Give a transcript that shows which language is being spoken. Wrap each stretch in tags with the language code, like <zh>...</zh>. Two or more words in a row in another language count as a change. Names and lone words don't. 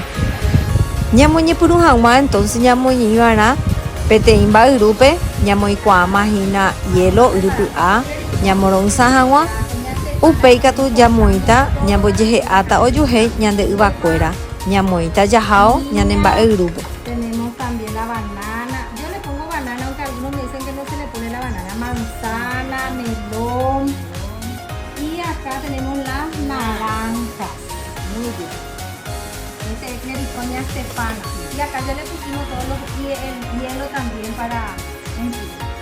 <gn>Ñamoñepyrũ hag̃ua entonces ñamoñe'ẽva'erã peteĩ mba'yrúpe, ñamoikuaamahína hielo yrupy'a, ñamoro'ysã hag̃ua. Upéi katu jamoĩta ñambojehe'áta ojuhéi ñande yvakuéra, ñamoĩta jahao ñane mba'yrúpe.</gn> <es>Tenemos también la banana. Yo le pongo banana, aunque algunos me dicen que no se le pone la banana. Manzana, melón. Y acá tenemos las naranjas. Muy bien. Este es Clericonia Stefana. Y acá ya le pusimos todos los y el hielo también para encima.</es>